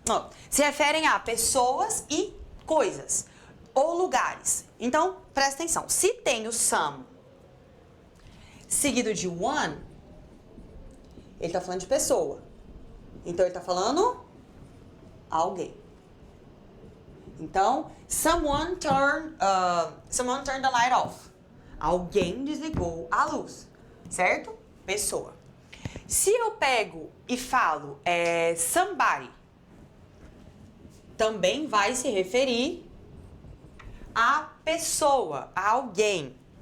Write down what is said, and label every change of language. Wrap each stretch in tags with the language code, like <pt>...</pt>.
<pt>Não, se referem a pessoas e coisas. Ou lugares. Então, presta atenção. Se tem o some seguido de one, ele está falando de pessoa. Então, ele está falando alguém.</pt> <en>Então, someone turned the light off.</en> <pt>Alguém desligou a luz, certo? Pessoa. Se eu pego e falo somebody, também vai se referir a pessoa, a alguém.</pt>